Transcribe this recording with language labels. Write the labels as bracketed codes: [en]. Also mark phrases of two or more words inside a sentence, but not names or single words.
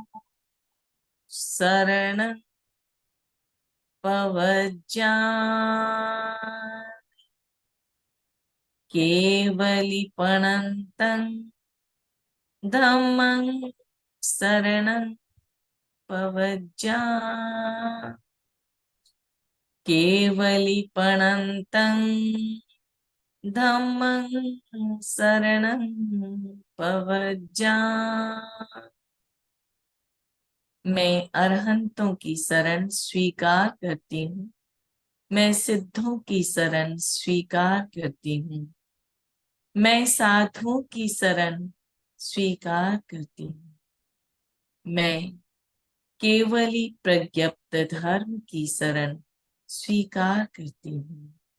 [pra] शरणं पवज्जामि, केवलीपणन्तं धम्मं शरणं पवज्जामि, केवलीपणन्तं धम्मं शरणं पवज्जामि। [hi] मैं अरहंतों की शरण स्वीकार करती हूँ। मैं सिद्धों की शरण स्वीकार करती हूँ। मैं साधुओं की शरण स्वीकार करती हूँ। मैं केवली प्रज्ञप्त धर्म की शरण स्वीकार करती हूँ।